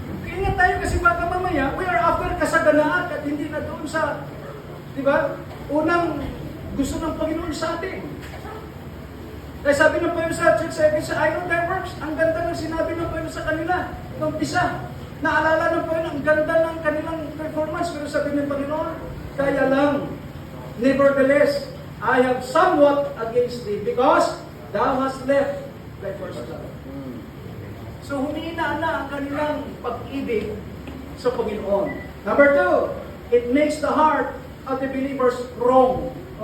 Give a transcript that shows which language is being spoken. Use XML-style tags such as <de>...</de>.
<tl>Ingat tayo kasi baka mamaya,</tl> <en>we are after</en> <tl>kasaganaan at hindi na doon sa, di ba? Unang gusto ng Panginoon sa atin. Kaya sabi ng Panginoon sa Church 7, sa I know their works, ang ganda ng sinabi ng Panginoon sa kanila. Nung umpisa, naalala ng Panginoon, ang ganda ng kanilang performance. Pero sabi ng Panginoon, kaya lang,</tl> <en>nevertheless, I have somewhat against thee because thou hast left thy first love.</en> <tl>So humina na ang kanilang pag-ibig sa Panginoon.</tl> <en>Number 2, it makes the heart of the believers wrong.</en>